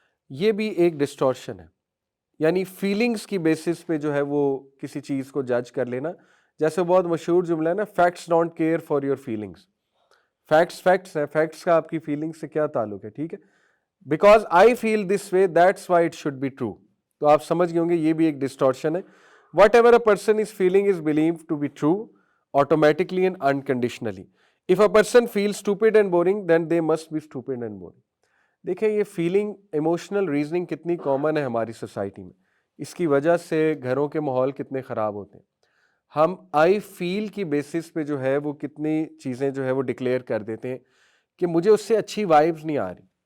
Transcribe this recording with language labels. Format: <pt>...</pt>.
<ur>یہ بھی ایک ڈسٹورشن ہے, یعنی فیلنگز کی بیسس پہ جو ہے وہ کسی چیز کو جج کر لینا. جیسے بہت مشہور جملہ ہے نا,</ur> <en>Facts don't care for your feelings.</en> <ur>Facts ہے, فیکٹس کا آپ کی فیلنگ سے کیا تعلق ہے. ٹھیک ہے,</ur> <en>Because I feel this way that's why it should be true.</en> <ur>تو آپ سمجھ گئے ہوں گے یہ بھی ایک ڈسٹورشن ہے.</ur> <en>Whatever a person is feeling is believed to be true automatically and unconditionally. If a person feels stupid and boring, then they must be stupid and boring.</en> <ur>دیکھیں یہ فیلنگ ایموشنل ریزننگ کتنی common ہے ہماری society میں، اس کی وجہ سے گھروں کے ماحول کتنے خراب ہوتے ہیں. ہم آئی فیل کی بیسس پہ جو ہے وہ کتنی چیزیں جو ہے وہ ڈکلیئر کر دیتے ہیں کہ مجھے اس سے اچھی وائبز نہیں آ رہی.</ur>